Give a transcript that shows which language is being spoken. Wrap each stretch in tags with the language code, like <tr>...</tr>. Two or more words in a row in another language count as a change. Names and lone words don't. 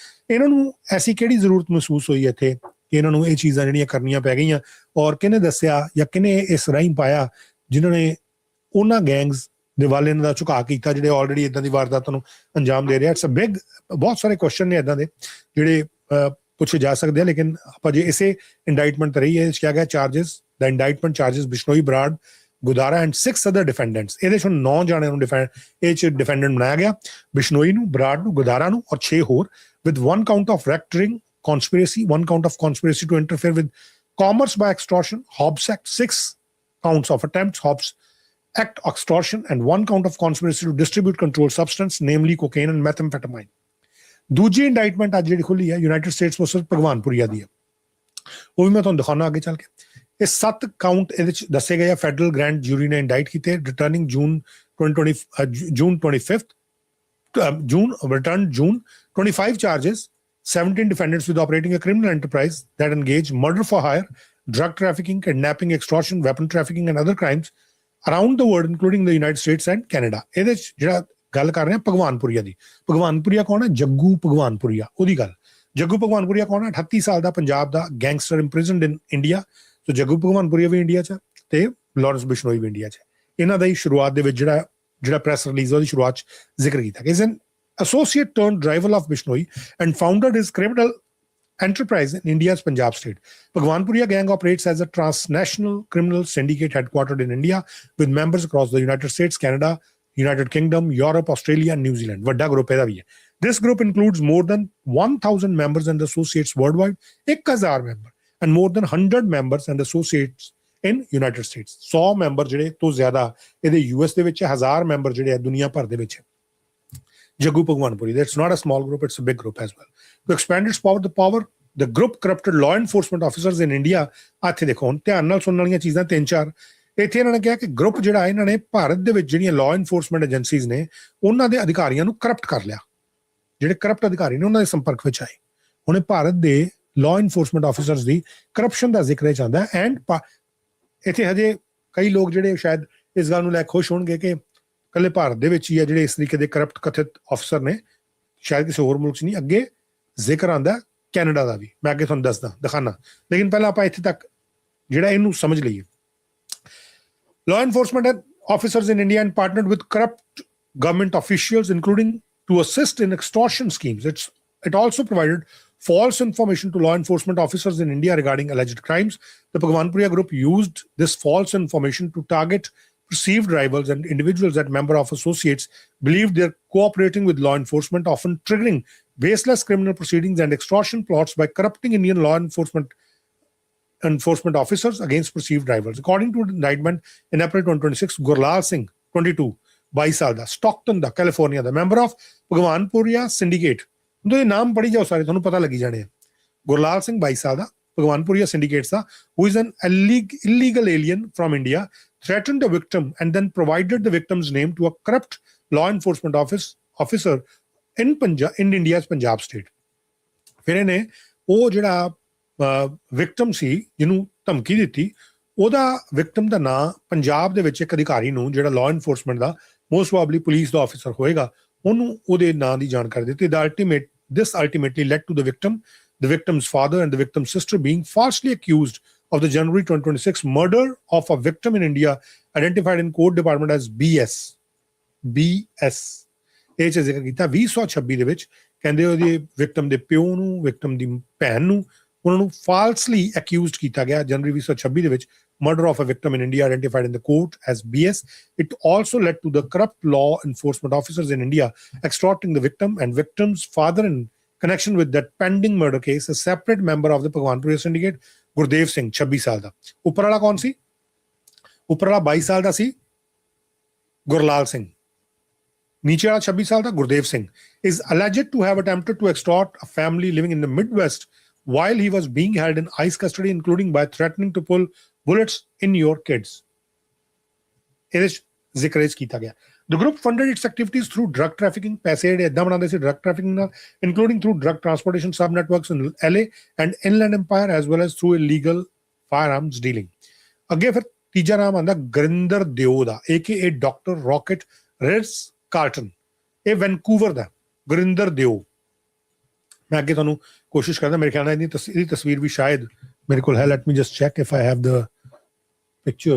<pa>ਇਹਨਾਂ ਨੂੰ ਐਸੀ ਕਿਹੜੀ ਜ਼ਰੂਰਤ ਮਹਿਸੂਸ ਹੋਈ ਇੱਥੇ ਕਿ ਇਹਨਾਂ ਨੂੰ ਇਹ ਚੀਜ਼ਾਂ ਜਿਹੜੀਆਂ ਕਰਨੀਆਂ ਪੈ ਗਈਆਂ, ਔਰ ਕਿਹਨੇ ਦੱਸਿਆ ਜਾਂ ਕਿਹਨੇ ਇਸ ਰਾਹੀਂ ਪਾਇਆ ਜਿਨ੍ਹਾਂ ਨੇ ਉਹਨਾਂ ਗੈਂਗਸ ਦੇ ਵੱਲ ਇਹਨਾਂ ਦਾ ਝੁਕਾਅ ਕੀਤਾ ਜਿਹੜੇ ਆਲਰੇਡੀ ਇੱਦਾਂ ਦੀ ਵਾਰਦਾਤਾਂ ਨੂੰ ਅੰਜਾਮ ਦੇ ਰਿਹਾ?</pa> <en>It's a big,</en> <pa>ਬਹੁਤ ਸਾਰੇ ਕੁਐਸਚਨ ਨੇ ਇੱਦਾਂ ਦੇ ਜਿਹੜੇ ਪੁੱਛੇ ਜਾ ਸਕਦੇ ਆ। ਲੇਕਿਨ ਆਪਾਂ ਜੇ ਇਸੇ ਇੰਡਾਈਟਮੈਂਟ ਤੇ ਰਹੀਏ, ਕਿਹਾ ਗਿਆ ਚਾਰਜਸ,</pa> <en>the indictment charges Bishnoi, Brar, Gudara and 6 other defendants.</en> <pa>ਇਹਦੇ ਚੋਂ 9 ਜਾਣਿਆਂ ਨੂੰ defendant ਬਣਾਇਆ ਗਿਆ, ਬਿਸ਼ਨੋਈ ਨੂੰ, ਬਰਾੜ ਨੂੰ, ਗੁਦਾਰਾ ਨੂੰ ਔਰ 6 ਹੋਰ,</pa> <en>with 1 count of racketeering conspiracy, 1 count of conspiracy to interfere with commerce by extortion, Hobbs Act, 6 counts of attempts, Hobbs Act extortion, and 1 count of conspiracy to distribute controlled substance, namely cocaine and methamphetamine.</en> <pa>ਦੂਜੀ ਇੰਡਾਈਟਮੈਂਟ ਅੱਜ ਜਿਹੜੀ ਖੁੱਲੀ ਹੈ ਯੂਨਾਈਟਿਡ ਸਟੇਟਸ ਵਰਸਸ ਭਗਵਾਨਪੁਰੀਆ ਦੀ ਹੈ, ਉਹ ਵੀ ਮੈਂ ਤੁਹਾਨੂੰ ਦਿਖਾਉਣਾ ਅੱਗੇ ਚੱਲ ਕੇ। ਇਹ 7 ਕਾਊਂਟ ਇਹਦੇ ਚ ਦੱਸੇ ਗਏ ਆ,</pa> <en>Federal Grand Jury</en> <pa>ਨੇ ਇੰਡਾਈਟ ਕੀਤੇ,</pa> <en>return June 25 charges, 17 defendants with operating a criminal enterprise that engage murder for hire, drug trafficking, kidnapping, extortion, weapon trafficking and other crimes around the world including the United States and Canada.</en> <pa>ਇਹਦੇ ਚ ਜਿਹੜਾ ਗੱਲ ਕਰ ਰਹੇ ਹਾਂ ਭਗਵਾਨਪੁਰੀਆ ਦੀ, ਭਗਵਾਨਪੁਰੀਆ ਕੌਣ ਹੈ? ਜੱਗੂ ਭਗਵਾਨਪੁਰੀਆ, ਉਹਦੀ ਗੱਲ। ਜੱਗੂ ਭਗਵਾਨਪੁਰੀਆ ਕੌਣ ਹੈ? 38 ਸਾਲ ਦਾ ਪੰਜਾਬ ਦਾ ਗੈਂਗਸਟਰ</pa> <en>imprisoned in India.</en> <pa>ਸੋ ਜੱਗੂ ਭਗਵਾਨਪੁਰੀਆ ਵੀ ਇੰਡੀਆ 'ਚ ਤੇ ਲਾਰੈਂਸ ਬਿਸ਼ਨੋਈ ਵੀ ਇੰਡੀਆ 'ਚ। ਇਹਨਾਂ ਦਾ ਹੀ ਸ਼ੁਰੂਆਤ ਦੇ ਵਿੱਚ ਜਿਹੜਾ</pa> <en>press release</en> <pa>ਉਹਦੀ ਸ਼ੁਰੂਆਤ 'ਚ ਜ਼ਿਕਰ ਕੀਤਾ ਕਿ</pa> <en>is an associate turned rival of Bishnoi and founded his criminal enterprise in India's Punjab state. Bhagwanpuria gang operates as a transnational criminal syndicate headquartered in India with members across the United States, Canada, United Kingdom, Europe, Australia and New Zealand.</en> <pa>Vadda group ਇਹਦਾ ਵੀ ਹੈ।</pa> <en>This group includes more than 1,000 members and associates worldwide, 1,000 member, and more than 100 members and associates in United States.</en> <pa>100 member ਜਿਹੜੇ ਤੋਂ ਜ਼ਿਆਦਾ ਇਹਦੇ US ਦੇ ਵਿੱਚ, 1000 member ਜਿਹੜੇ ਹੈ ਦੁਨੀਆ ਭਰ ਦੇ ਵਿੱਚ।</pa> <en>Jaggu Bhagwanpuri, that's not a small group, it's a big group as well. To expand its power, the group corrupted law enforcement officers in India.</en> <pa>ਇੱਥੇ ਦੇਖੋ ਹੁਣ ਧਿਆਨ ਨਾਲ ਸੁਣਨ ਵਾਲੀਆਂ ਚੀਜ਼ਾਂ 3-4। ਇੱਥੇ ਇਹਨਾਂ ਨੇ ਕਿਹਾ ਕਿ ਗਰੁੱਪ ਜਿਹੜਾ ਇਹਨਾਂ ਨੇ ਭਾਰਤ ਦੇ ਵਿੱਚ ਜਿਹੜੀਆਂ</pa> <en>law enforcement agencies</en> <pa>ਨੇ ਉਹਨਾਂ ਦੇ ਅਧਿਕਾਰੀਆਂ ਨੂੰ ਕਰਪਟ ਕਰ ਲਿਆ। ਜਿਹੜੇ ਕਰਪਟ ਅਧਿਕਾਰੀ ਨੇ ਉਹਨਾਂ ਦੇ ਸੰਪਰਕ ਵਿੱਚ ਆਏ। ਹੁਣ ਇਹ ਭਾਰਤ ਦੇ</pa> <en>law enforcement officers</en> <pa>ਦੀ ਕਰਪਸ਼ਨ ਦਾ ਜ਼ਿਕਰ ਚਾਹੁੰਦਾ ਹੈ। ਐਂਡ ਇੱਥੇ ਹਜੇ ਕਈ ਲੋਕ ਜਿਹੜੇ ਸ਼ਾਇਦ ਇਸ ਗੱਲ ਨੂੰ ਲੈ ਖੁਸ਼ ਹੋਣਗੇ ਕਿ ਕੱਲੇ ਭਾਰਤ ਦੇ ਵਿੱਚ ਹੀ ਆ ਜਿਹੜੇ ਇਸ ਤਰੀਕੇ ਦੇ ਕਰਪਟ ਕਥਿਤ ਅਫਸਰ ਨੇ, ਸ਼ਾਇਦ ਕਿਸੇ ਹੋਰ ਮੁਲਕ 'ਚ ਨਹੀਂ। ਅੱਗੇ ਜ਼ਿਕਰ ਆਉਂਦਾ ਕੈਨੇਡਾ ਦਾ ਵੀ, ਮੈਂ ਅੱਗੇ ਤੁਹਾਨੂੰ ਦੱਸਦਾ ਦਿਖਾਣਾ। ਲੇਕਿਨ ਪਹਿਲਾਂ ਆਪਾਂ ਇੱਥੇ ਤੱਕ ਜਿਹੜਾ ਇਹਨੂੰ ਸਮਝ ਲਈਏ।</pa> <en>Law enforcement officers in India and partnered with corrupt government officials, including to assist in extortion schemes. It also provided false information to law enforcement officers in India regarding alleged crimes. The Bhagwanpuria group used this false information to target perceived rivals and individuals that member of associates believed they're cooperating with law enforcement, often triggering baseless criminal proceedings and extortion plots by corrupting Indian law enforcement officers against perceived rivals. According to the indictment in April 2026, Gurlal Singh, 22,</en> <pa>22 ਸਾਲ ਦਾ, ਸਟਾਕਟਨ ਦਾ, ਕੈਲੀਫੋਰਨੀਆ ਦਾ,</pa> <en>member of Bhagwanpuria syndicate.</en> <pa>ਉਹਦੇ ਨਾਮ ਪੜ੍ਹੀ ਜਾਓ ਸਾਰੇ, ਤੁਹਾਨੂੰ ਪਤਾ ਲੱਗੀ ਜਾਣੇ ਆ। ਗੁਰਲਾਲ ਸਿੰਘ 22 ਸਾਲ ਦਾ, ਭਗਵਾਨਪੁਰੀਆ ਸਿੰਡੀਕੇਟਸ ਦਾ,</pa> <en>who is an illegal alien from India, threatened a victim and then provided the victim's name to a corrupt law enforcement officer in India's Punjab state.</en> <pa>ਫਿਰ ਇਹਨੇ ਉਹ ਜਿਹੜਾ ਵਿਕਟਮ ਸੀ ਜਿਹਨੂੰ ਧਮਕੀ ਦਿੱਤੀ, ਉਹਦਾ ਵਿਕਟਮ ਦਾ ਨਾਂ ਪੰਜਾਬ ਦੇ ਵਿੱਚ ਇੱਕ ਅਧਿਕਾਰੀ ਨੂੰ ਜਿਹੜਾ</pa> <en>law enforcement</en> <pa>ਦਾ</pa> <en>most probably</en> <pa>ਪੁਲਿਸ ਦਾ ਆਫਿਸਰ ਹੋਏਗਾ, ਉਹਨੂੰ ਉਹਦੇ ਨਾਂ ਦੀ ਜਾਣਕਾਰੀ ਦਿੱਤੀ।</pa> <en>This ultimately led to the victim's father and the victim's sister being falsely accused of the January 2026 murder of a victim in India identified in court department as BS.</en> <pa>ਇਹ ਚ ਜ਼ਿਕਰ ਕੀਤਾ 2026 ਦੇ ਵਿੱਚ। ਕਹਿੰਦੇ ਉਹਦੇ ਵਿਕਟਮ ਦੇ ਪਿਓ ਨੂੰ, ਵਿਕਟਮ ਦੀ ਭੈਣ ਨੂੰ, ਉਹਨਾਂ ਨੂੰ</pa> <en>falsely accused</en> <pa>ਕੀਤਾ ਗਿਆ ਜਨਵਰੀ 2026 ਦੇ ਵਿੱਚ</pa> <en>murder of a victim in India identified in the court as BS. It also led to the corrupt law enforcement officers in India extorting the victim and victim's father in connection with that pending murder case. A separate member of the Bhagwanpuria syndicate,</en> <pa>Gurtej Singh, 26 ਸਾਲ ਦਾ। ਉੱਪਰ ਵਾਲਾ ਕੌਣ ਸੀ? ਉੱਪਰ ਵਾਲਾ 22 ਸਾਲ ਦਾ ਸੀ ਗੁਰਲਾਲ ਸਿੰਘ। ਨੀਚੇ ਵਾਲਾ 26 ਸਾਲ ਦਾ ਗੁਰਦੇਵ ਸਿੰਘ</pa> <en>is alleged to have attempted to extort a family living in the Midwest while he was being held in ICE custody, including by threatening to pull bullets in your kids.</en> <pa>ਇਹਦੇ ਜ਼ਿਕਰ ਕੀਤਾ ਗਿਆ।</pa> <en>The group funded its activities through drug trafficking.</en> <pa>ਪੈਸੇ ਜਿਹੜੇ ਏਦਾਂ ਬਣਾਉਂਦੇ ਸੀ</pa> <en>drug trafficking ਨਾਲ, including through drug transportation sub-networks in LA and Inland Empire, as well as through illegal firearms dealing.</en> <pa>ਅੱਗੇ ਫਿਰ ਤੀਜਾ ਨਾਮ ਆਉਂਦਾ ਗੁਰਿੰਦਰ ਦਿਓ ਦਾ, aka ਡਾਕਟਰ ਰੌਕਟ ਰਿਟਸ ਕਾਰਟਨ। ਇਹ ਵੈਨਕੂਵਰ ਦਾ ਗੁਰਿੰਦਰ ਦਿਓ। ਮੈਂ ਅੱਗੇ ਤੁਹਾਨੂੰ ਕੋਸ਼ਿਸ਼ ਕਰਦਾ, ਮੇਰੇ ਖਿਆਲ ਨਾਲ ਇਹਦੀ ਤਸਵੀਰ ਵੀ ਸ਼ਾਇਦ ਮੇਰੇ ਕੋਲ ਹੈ।</pa> <en>Let me just check if I have the picture.</en>